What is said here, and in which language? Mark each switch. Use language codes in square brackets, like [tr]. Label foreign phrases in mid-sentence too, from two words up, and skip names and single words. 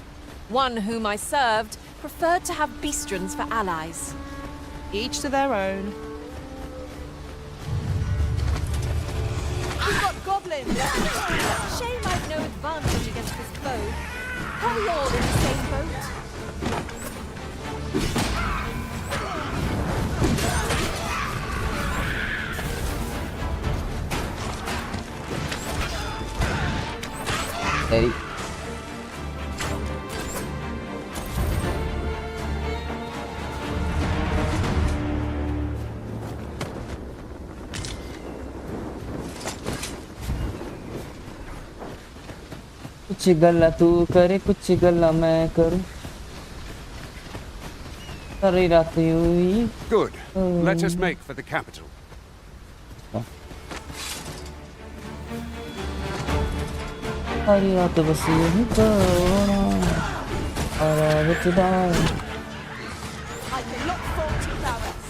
[en] One whom I served preferred to have beastrons for allies. Each to their own. We've got goblins! Shame I've no advantage against this foe. Are we all in the same boat? [hi] तेरी कुछ गल्ला तू करे, कुछ गल्ला मैं करूं, सारी रात यूं ही। [en] Good. Let us make for the capital. [hi] सारी रात बस यूं करना, और खुदा। [en] I cannot fault your prowess.